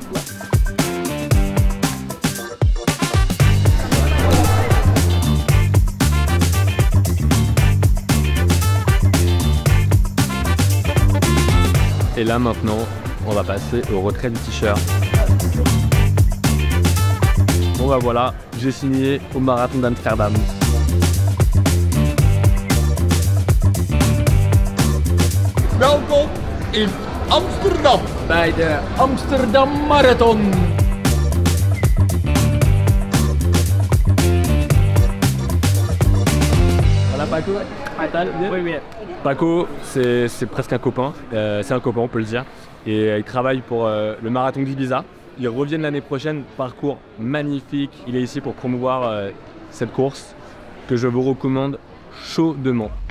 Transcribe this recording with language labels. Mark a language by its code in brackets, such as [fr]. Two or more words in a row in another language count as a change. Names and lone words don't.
[fr] Et là maintenant, on va passer au retrait du t-shirt. Bon bah voilà, j'ai signé au marathon d'Amsterdam. [nl] Welkom in Amsterdam bij de Amsterdam Marathon. [fr] Voilà Paco. Oui. Paco, c'est presque un copain, c'est un copain on peut le dire, et il travaille pour le marathon d'Ibiza. Ils reviennent l'année prochaine, parcours magnifique, il est ici pour promouvoir cette course que je vous recommande chaudement.